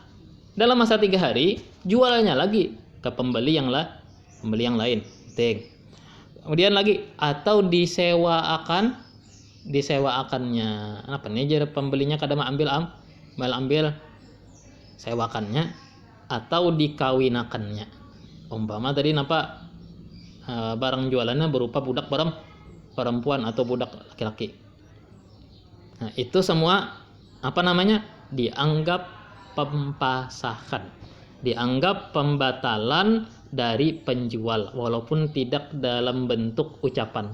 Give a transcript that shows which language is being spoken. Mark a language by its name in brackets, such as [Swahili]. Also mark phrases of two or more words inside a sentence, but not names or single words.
[Indonesian] Dalam masa 3 hari jualnya lagi ke pembeli yang lain. Penting. [Banjar] Kemudian lagi atau disewaakannya apa nih jar pembelinya kada ambil sewakannya atau dikawinakannya. [Indonesian] Umpama tadi barang jualannya berupa budak perempuan atau budak laki-laki. Nah, itu semua dianggap pempasahan, dianggap pembatalan dari penjual walaupun tidak dalam bentuk ucapan.